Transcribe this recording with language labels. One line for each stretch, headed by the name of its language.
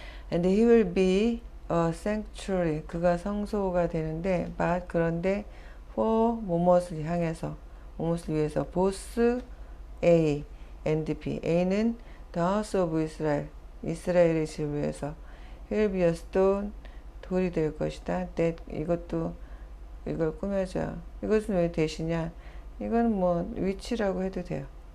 English: And he will be a sanctuary.
Korean: 그가 성소가 되는데, but 그런데 for 뭐뭇을 향해서, 뭐뭇을 위해서,
English: both A and B.
Korean: A는
English: the house of Israel,
Korean: 이스라엘의 집을 위해서.
English: He will be a stone,
Korean: 돌이 될 것이다. that, 이걸 꾸며줘요. 이것은 왜 대시냐? 이건 뭐 위치라고 해도 돼요.